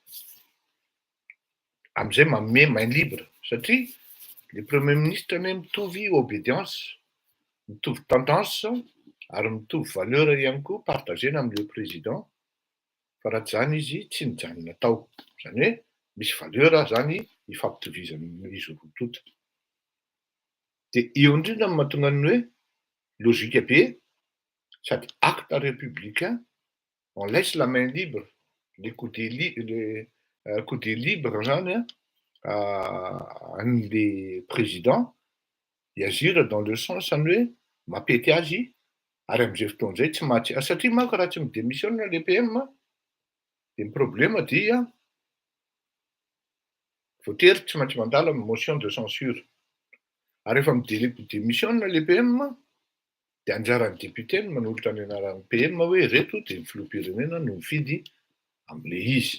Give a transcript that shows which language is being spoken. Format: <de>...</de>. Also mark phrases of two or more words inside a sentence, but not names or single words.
<mg>am'izay manome</mg> <fr>main libre,</fr> <mg>satria le</mg> <fr>premier ministre</fr> <mg>anie mitovy obédience, mitovy tendance ary mitovy valeur ihany koa partagena am'le président, fa raha tsy zany izy tsy mijanona tao, zany hoe misy valeur zany ifampitovizana izy roa tota. De eo indrindra no mahatonga ny hoe logika be sady</mg> <fr>acte républicain, on laisse la main libre, les coudées libres</fr> <mg>zany an'le président hiagir</mg> <fr>dans le sens</fr> <mg>zany hoe mampety azy ary am'izay fotoan'izay tsy mahatsy, satria manko raha tsy midémissionna le PM de ny problema dia voatery tsy maintsy mandala</mg> <fr>motion de censure,</fr> <mg>ary rehefa midémissionna le PM de anjaran'ny député ny manolotra ny anaran'ny PM hoe reto de ny filoham-pirenena no mifidy am'le izy.</mg>